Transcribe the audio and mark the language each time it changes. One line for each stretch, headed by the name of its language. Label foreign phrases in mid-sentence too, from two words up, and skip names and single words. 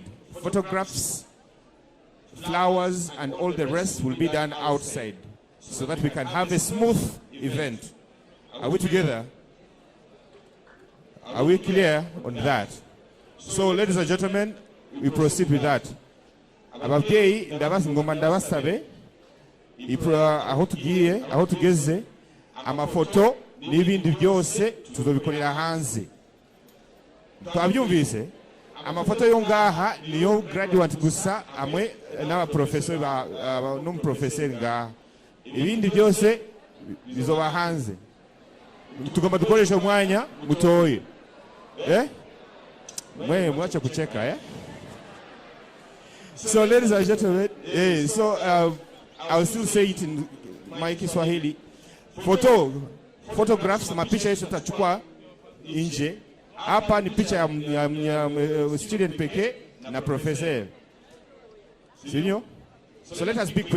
English: Photographs, flowers, and all the rest will be done outside so that we can have a smooth event. Are we together? Are we clear on that? So, ladies and gentlemen, we proceed with that.
Rundi: Ababyeyi ndabasi ngoma ndabasabe aho tugeze amafoto n'ibindi byose tuzobikorera hanze. Twabyumvise amafoto yo ngaha niyo graduate gusa amwe n'aba professor n'umuprofesseur ngaha, ibindi byose bizoba hanze. Tugomba dukoresha umwanya mutoye mwacha kucheka
English: So ladies and gentlemen, I'll still say it in my Kiswahili.
Swahili: Photographs, mapicha yetu tutachukua nje. Hapa ni picha ya student pekee na professor.
English: Senior? So let us be quick.